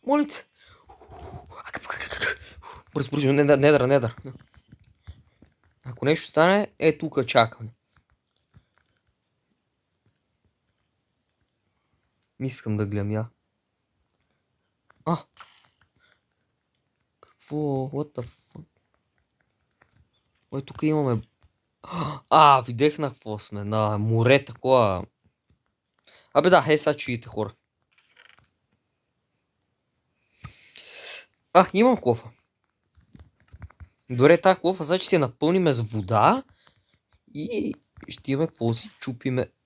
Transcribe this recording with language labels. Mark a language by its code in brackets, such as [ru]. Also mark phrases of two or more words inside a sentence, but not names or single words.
[bg] Бързо, недър. Ако нещо стане, тук чакам. Не искам да гледам я. Какво? [en] What the fuck? [bg] Ой, тук имаме... видях на какво сме. На море такова. Абе да, сега чуете, хора. Имам кофа. Добре, тази кофа, значи се напълниме с вода и ще имаме какво си чупиме.